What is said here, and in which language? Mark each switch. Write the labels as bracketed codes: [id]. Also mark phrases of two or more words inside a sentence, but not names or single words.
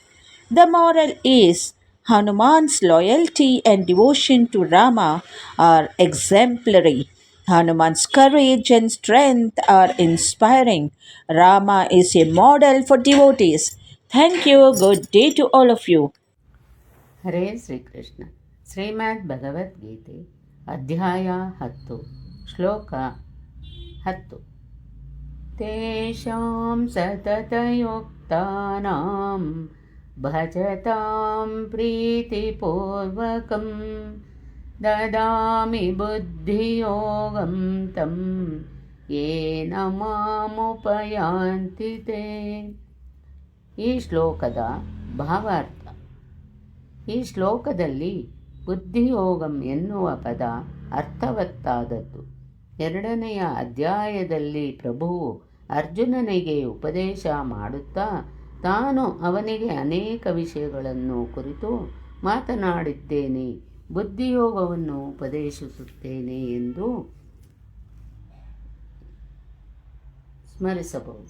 [en] The moral is Hanuman's loyalty and devotion to Rama are exemplary. Hanuman's courage and strength are inspiring. Rama is a model for devotees. Thank you. Good day to all of you. [kn] ಹರೇ ಶ್ರೀಕೃಷ್ಣ. ಶ್ರೀಮದ್ ಭಗವದ್ಗೀತೆ ಅಧ್ಯಾಯ 10 ಶ್ಲೋಕ 10. [sa] ತೇಷಾಂ ಸತತಯುಕ್ತಾನಾಂ ಭಜತಾಂ ಪ್ರೀತಿಪೂರ್ವಕಂ ದದಾಮಿ ಬುದ್ಧಿಯೋಗಂ ತಂ ಯೇನ ಮಾಮುಪಯಾಂತಿ ತೇ. [kn] ಈ ಶ್ಲೋಕದ ಭಾವಾರ್ಥ. ಈ ಶ್ಲೋಕದಲ್ಲಿ ಬುದ್ಧಿಯೋಗಂ ಎನ್ನುವ ಪದ ಅರ್ಥವತ್ತಾದದ್ದು. 2ನೆಯ ಅಧ್ಯಾಯದಲ್ಲಿ ಪ್ರಭುವು ಅರ್ಜುನನಿಗೆ ಉಪದೇಶ ಮಾಡುತ್ತಾ ತಾನು ಅವನಿಗೆ ಅನೇಕ ವಿಷಯಗಳನ್ನು ಕುರಿತು ಮಾತನಾಡಿದ್ದೇನೆ, ಬುದ್ಧಿಯೋಗವನ್ನು ಉಪದೇಶಿಸುತ್ತೇನೆ ಎಂದು ಸ್ಮರಿಸಬಹುದು.